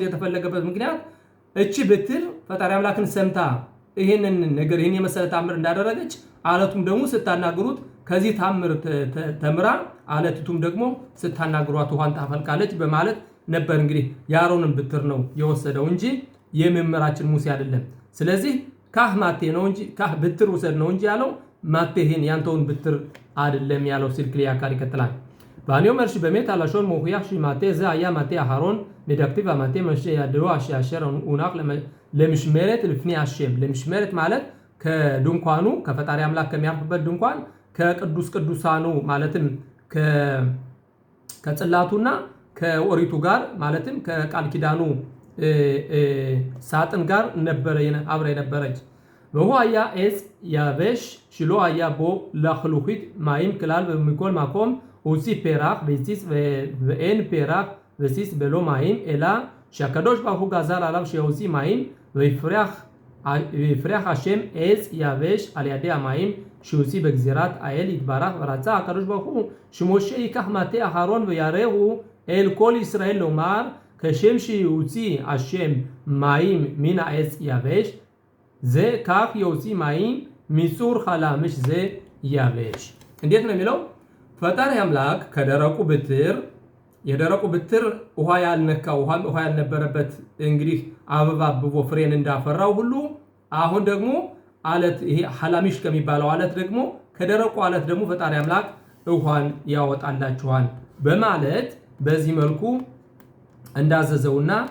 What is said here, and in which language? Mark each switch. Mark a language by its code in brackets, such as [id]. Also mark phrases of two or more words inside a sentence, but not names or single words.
[am] የተፈለገበት ምክንያት እቺ ብትር ፈጣሪ አምላክን ሰምታ ይሄንን ነገር ይሄን የመሰለ ታምር እንዳደረገች አለቱም ደግሞ ስታናግሩት ከዚህ ታምር ተምራ አለቱም ደግሞ ስታናግሯት ውሃን ታፈልቃለች በማለት ነበር። እንግዲህ ያሮንን ብትር ነው የወሰደው እንጂ የመምህራችን ሙሴ አይደለም። ስለዚህ ካህ ማቴ ነው እንጂ ካህ ብትር ወሰድ ነው እንጂ ያለው ማቴ ይሄን ያንተውን ብትር አይደለም ያለው ሲል ክሊያካል ይከተላል። [he] ואני אומר שבאמת הלשון מוכיח שמטה זה היה מטה אהרון מדכתיב המטה משה ידוע אשר הונח למשמרת לפני השם [am] ለምሽመረት ማለት ከድንኳኑ ከፈጣሪ አምላክ ከሚያርፍበት ድንኳን ከቅዱስ ቅዱሳኑ ማለትም ከጽላቱና ከኦሪቱ ጋር ማለትም ከቃል ኪዳኑ ሳጥን ጋር ነበረ አብራ የነበረች [he] והוא היה עץ יבש שלא היה בו לחלוכית מים כלל ומכל מקום הוציא פרח והציץ ואין פרח וציץ בלא מים אלא שהקדוש ברוך הוא גזר עליו שיוציא מים ויפרח השם עץ יבש על ידי המים שיוציא בגזירת האל יתברך ורצה הקדוש ברוך הוא שמשה ייקח מטה אהרון ויראהו אל כל ישראל לומר כשם שיוציא השם מים מן העץ יבש זה כך יוציא מים מצור חלמש זה יבש [am] እንዴት ነው የሚለው ፈጣሪ አምላክ ከደረቁ ብትር የደረቁ ብትር ውሃ ያልነካው ውሃ ያልነበረበት እንግዲህ አበባ አብቦ ፍሬን እንዳፈራው ሁሉ አሁን ደግሞ አለት ይሄ ሐላሚሽ ከሚባለው አለት ደግሞ ከደረቁ አለት ደግሞ ፈጣሪ አምላክ ውሃን ያወጣላችኋል በማለት በዚህ መልኩ እንዳዘዘውና